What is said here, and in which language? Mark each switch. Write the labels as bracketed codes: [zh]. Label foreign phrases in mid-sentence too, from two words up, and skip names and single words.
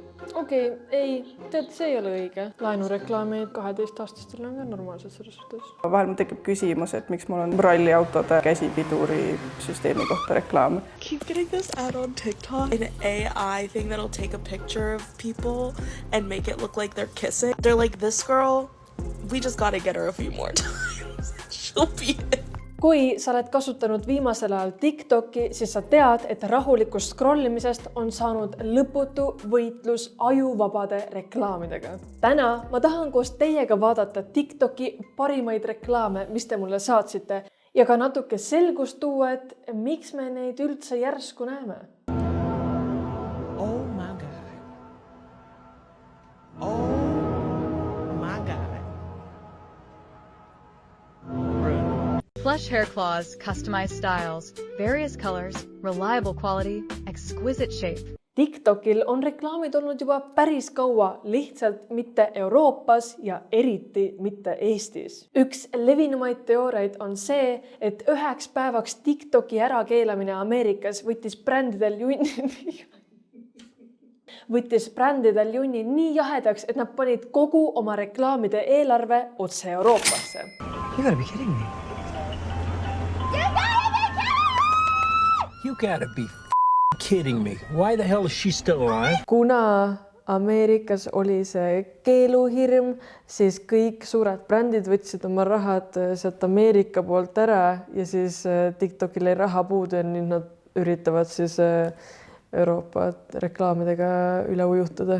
[et] Okei, ei, tead, see ei ole õige. Laenureklaamid 12-aastastel on ka normaalsed selles suhtes. Vahel mul tekib küsimus, et miks mul on ralliautode käsipiduri süsteemi kohta reklaam. [en] Keep getting this ad on TikTok. An AI thing that'll take a picture of people and make it look like they're kissing. They're like, this girl, we just gotta get her a few more times. She'll be it. [et] Kui sa oled kasutanud viimasel ajal TikToki, siis sa tead, et rahulikust scrollimisest on saanud lõputu võitlus ajuvabade reklaamidega. Täna ma tahan koos teiega vaadata TikToki parimaid reklaame, mis te mulle saatsite, ja ka natuke selgust tuua, et miks me neid üldse järsku näeme. [en] Oh my God. Oh my God. Plush hair claws, customized styles, various colors, reliable quality, exquisite shape. [et] TikTokil on reklaamid olnud juba päris kaua, lihtsalt mitte Euroopas ja eriti mitte Eestis. Üks levinumaid teooriaid on see, et 1 päevaks TikToki ärakeelamine Ameerikas võttis brändidel junni nii jahedaks, et nad panid kogu oma reklaamide eelarve otse Euroopasse. [en] You gotta be kidding me. You gotta be kidding me. Why the hell is she still alive? [et] Kuna Ameerikas oli see keeluhirm, siis kõik suured brändid võtsid oma rahad sealt Ameerika poolt ära ja siis TikTokil ei raha puudu ja nüüd nad üritavad siis Euroopa reklaamidega üle ujutada.